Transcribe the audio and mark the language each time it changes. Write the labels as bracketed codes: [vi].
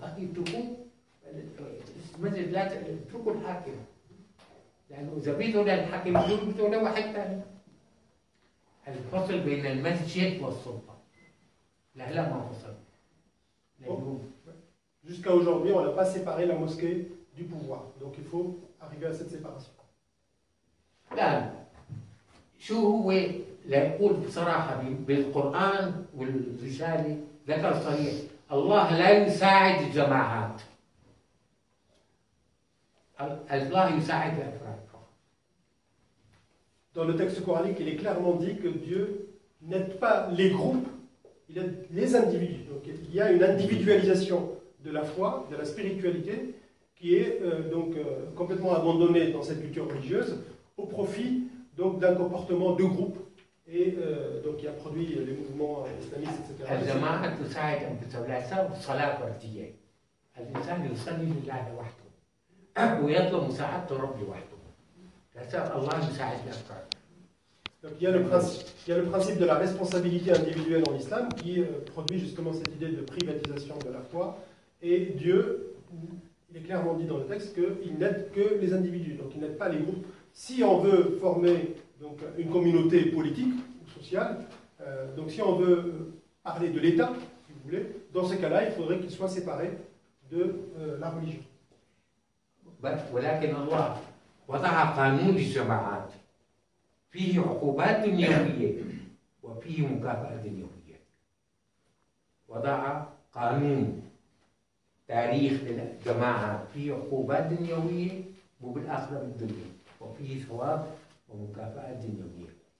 [ar] اخي اتركوه المسجد، لا اتركوا الحاكم، لانه اذا بيدعوا للحاكم بيدعوا لواحد ثاني. الفصل بين المسجد والسلطه لا ما فصل. [fr] Jusqu'à aujourd'hui, on n'a pas séparé la mosquée du pouvoir. Donc il faut arriver à cette séparation. [ar] لا شو هو ليقول بصراحة بالقرآن والرسالة ذكر صريح، الله لا يساعد الجماعات، الله يساعد الأفراد. [fr] Dans le texte coranique, il est clairement dit que Dieu n'aide pas les groupes, il aide les individus. Donc il y a une individualisation de la foi, de la spiritualité, qui est complètement abandonnée dans cette culture religieuse au profit donc d'un comportement de groupe, et donc qui a produit les mouvements islamistes, etc. [ar] الجماعة تساعد أنفسها، لا تساوي الصلاة فردية. الإنسان يصلي لله وحده ويطلب مساعدة ربي وحده. لا الله يساعد الأفراد. [fr] Donc il y a le principe de la responsabilité individuelle en islam qui produit justement cette idée de privatisation de la foi, et Dieu, il est clairement dit dans le texte qu'il n'aide que les individus, donc il n'aide pas les groupes. Si on veut former donc, une communauté politique ou sociale, donc si on veut parler de l'État, si vous voulez, dans ce cas-là, il faudrait qu'il soit séparé de la religion. [ar] ولكن الله وضع قانون للجماعات فيه عقوبات دنيوية وفيه مكافأة دنيوية. وضع قانون تاريخ للجماعات فيه عقوبات دنيوية وبالآخرة بالدنيا، وفيه ثواب ومكافأة دنيوية.